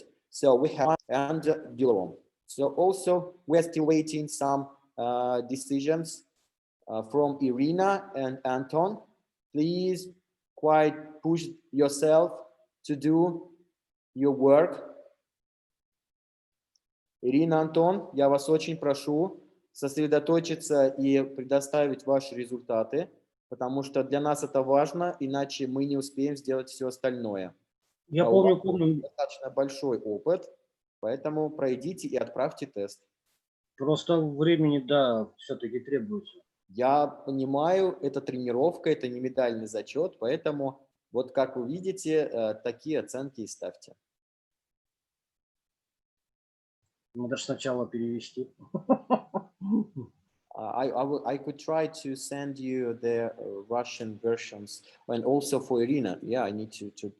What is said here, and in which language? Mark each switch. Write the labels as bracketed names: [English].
[English] So we have and Dilarom. So also we're still waiting some decisions from Irina and Anton. Please quite push yourself to do your work. [Russian] Ирина, Антон, я вас очень прошу сосредоточиться и предоставить ваши результаты, потому что для нас это важно, иначе мы не успеем сделать все остальное. Я У вас помню. достаточно большой опыт, поэтому пройдите и отправьте тест. Просто времени, да, все-таки требуется. Я понимаю, это тренировка, это не медальный зачет, поэтому вот как вы видите, такие оценки и ставьте. Надо же сначала перевести. [English] I could try to send you the Russian versions, and also for Irina. Yeah, I need to.